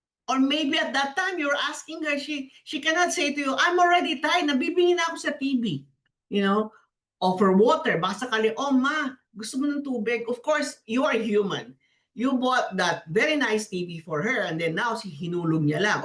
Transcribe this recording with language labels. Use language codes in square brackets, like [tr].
[en] Or maybe at that time, you're asking her, she cannot say to you, I'm already tired, [tl] nabibingin na ako sa TV. [en] You know, offer water. [tl] Baka sakali, oh ma, gusto mo ng tubig? [en] Of course, you are human. You bought that very nice TV for her and then now [tl] hinulog niya lang.